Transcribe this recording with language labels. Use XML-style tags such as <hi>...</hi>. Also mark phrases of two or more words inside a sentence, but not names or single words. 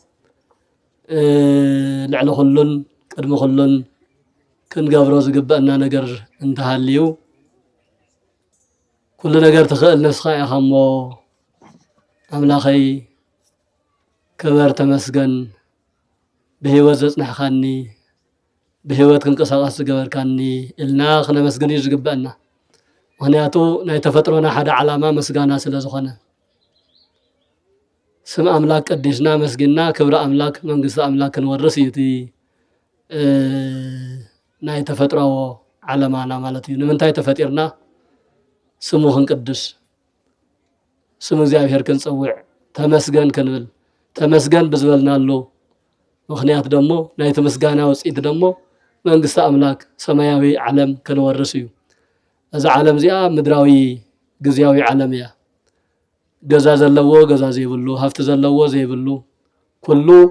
<ti>ልዕሊ ኩሉን ቅድሚ ኩሉን ክንገብሮ ዝግበአና ነገር እንተሃልዩ ኩሉ ነገር ትኽእል ነፍስኻ ኢኻ እሞ ኣምላኸይ ክበር ተመስገን ብህይወት ዘጽናሕካኒ ብህይወት ክንቀሳቀስ ዝገበርካኒ ኢልና ክነመስግን እዩ ዝግበአና ምክንያቱ ናይ ተፈጥሮና ሓደ ዓላማ ምስጋና ስለ ዝኾነ ስም አምላክ ቀዲስና መስጊና ክብረ አምላክ መንግስት አምላክ ክንወርስ እዩ እቲ ናይ ተፈጥሮ ዓላማና ማለት እዩ ንምንታይ ተፈጢርና ስሙ ክንቅድስ ስም እግዚአብሔር ክንፀውዕ ተመስገን ክንብል ተመስገን ብዝበልናሉ ምክንያት ደሞ ናይቲ ምስጋና ውፅኢት ደሞ መንግስት አምላክ ሰማያዊ ዓለም ክንወርስ እዩ እዚ ዓለም እዚኣ ምድራዊ ግዝያዊ ዓለም እያ ገዛ ዘለዎ ገዛ ዘይብሉ ሃፍቲ ዘለዎ ዘይብሉ ኩሉ</ti>